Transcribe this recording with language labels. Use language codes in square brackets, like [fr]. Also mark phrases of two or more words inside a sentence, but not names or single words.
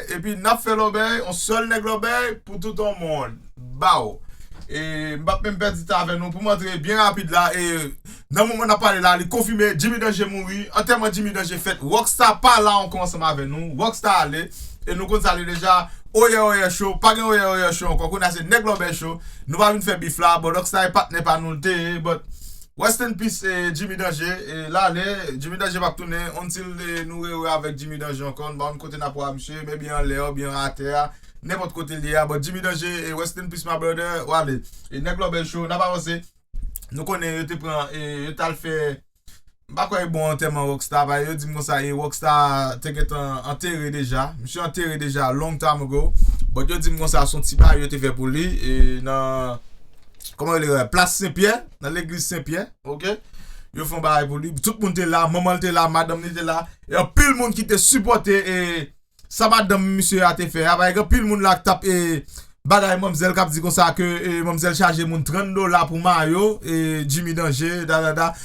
[ht] Epi, n ap fè Lobey, on sèl Nèg Lobey pou tout an moun. Ba ou. E, m ap menm pèdi tan avèk nou pou montre byen rapid la. E, nan moman n ap pale la, li konfime, Jimmy Danger mouri. Antèman Jimmy Danger fèt. Rockstar pa la ankò ansanm avèk nou. Rockstar ale. E nou kon sa ale deja. Oye, oye, show. Pa gen oye, oye, show ankò. Kounye a se Nèg Lobey Show. Nou pa vin fè bif la. Bon, Rockstar e patnè pa nou te. [en] But, rest in peace, eh, Jimmy Danger. [ht] E la, ale, Jimmy Danger pa tounen. Until, eh, nou rewe avèk Jimmy Danger ankò. Nou pa vin kote n ap wè msye. Men byen an lè, byen an atè. Nenpòt kote li a. [en] But Jimmy Danger, eh, rest in peace, my brother. [ht] Ou ale. E Nèg Lobey Show, n ap avanse. Nou konnen, yo te pran, eh, yo te al fè. M pa kwè bon antèman Rockstar, ba, yo di m konsa, eh, Rockstar te gen an-, anterre deja. Msye anterre deja, [en] long time ago. [ht] But yo di m konsa, son ti bagay yo te fè pou li. E nan, kòman yo le, Plas Sen-Pye, nan legliz Sen-Pye, ok? Yo fè bagay pou li. Tout moun te la, manman te la, madanm te la. E anpil moun ki te sipòte, e sa madanm msye a te fè. A, ba, gen anpil moun la ki t ap, e, bagay mamzèl k ap di konsa ke, e, mamzèl chaje moun trann dola pou mayo, e, Jimmy Danger, da, da, da.